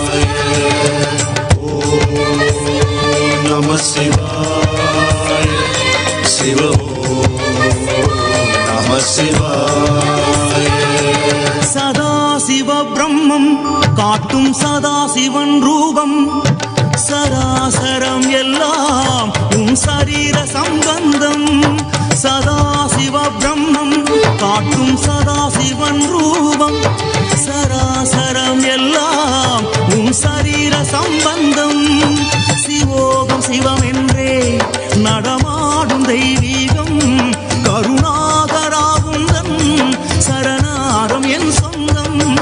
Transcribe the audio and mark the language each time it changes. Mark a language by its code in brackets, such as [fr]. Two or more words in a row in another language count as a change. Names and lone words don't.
[ta] ஓம் நம சிவாய. [sa] शिव नमः शिवाय [ta] சதாசிவ பிரம்மம் காட்டும் சதாசிவன் ரூபம் சராசரம் எல்லாம் உன் சரீர சம்பந்தம் சதாசிவ பிரம்மம் காட்டும் சதாசிவன் ரூபம் சராசரம் எல்லாம் உன் சரீர சம்பந்தம் சிவோகம் சிவம் என்றே நடமாடும் தெய்வீகம் கருணாகராகுந்தன் சரணாரம் என் சொந்தம்